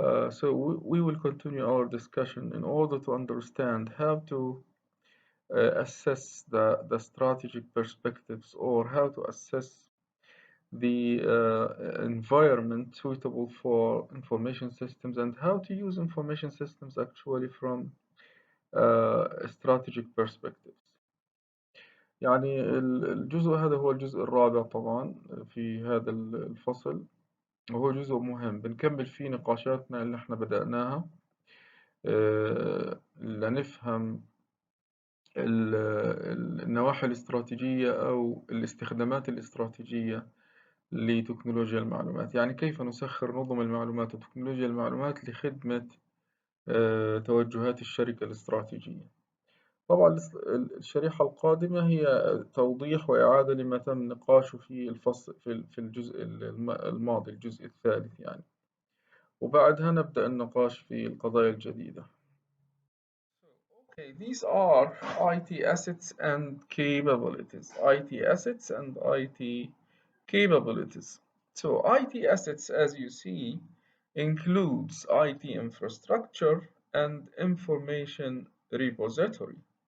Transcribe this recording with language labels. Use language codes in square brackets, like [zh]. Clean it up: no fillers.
[en] So we will continue our discussion in order to understand how to assess the strategic perspectives or how to assess the environment suitable for information systems and how to use information systems actually from strategic perspectives. [ar] يعني الجزء هذا هو الجزء الرابع طبعا في هذا الفصل، وهو جزء مهم بنكمل فيه نقاشاتنا اللي احنا بدأناها لنفهم النواحي الاستراتيجية أو الاستخدامات الاستراتيجية لتكنولوجيا المعلومات، يعني كيف نسخر نظم المعلومات وتكنولوجيا المعلومات لخدمة توجهات الشركة الاستراتيجية. طبعا الشريحة القادمة هي توضيح وإعادة لما تم نقاشه في الفصل في الجزء الماضي، الجزء الثالث يعني، وبعدها نبدأ النقاش في القضايا الجديدة. [en] Okay, these are IT assets and capabilities. IT assets and IT capabilities. So IT assets, as you see, includes IT infrastructure and information repository.